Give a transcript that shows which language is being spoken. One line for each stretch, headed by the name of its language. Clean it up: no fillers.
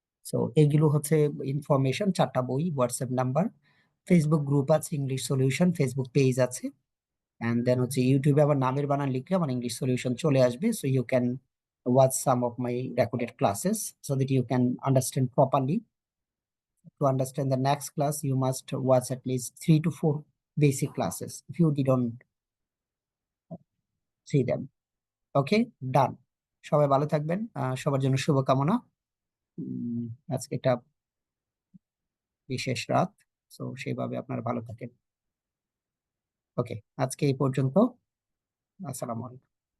Bangla: So এগুলো হচ্ছে information, 4টা বই, হোয়াটসঅ্যাপ নাম্বার, ফেসবুক গ্রুপ আছে, ইংলিশ সলিউশন ফেসবুক পেজ আছে, এন্ড দেন হচ্ছে ইউটিউবে আমার নামের বানান লিখলে আমার ইংলিশ সলিউশন চলে আসবে।
English: So you can watch some of my recorded classes so that you can understand properly. To understand the next class, you must watch at least 3 to 4 basic classes if you didn't see them. Okay, done.
Bangla: সবাই ভালো থাকবেন, সবার জন্য শুভকামনা। আজকে এটা বিশেষ রাত। সো সেইভাবে আপনারা ভালো থাকেন। ওকে, আজকে এই পর্যন্ত। আসসালামু আলাইকুম।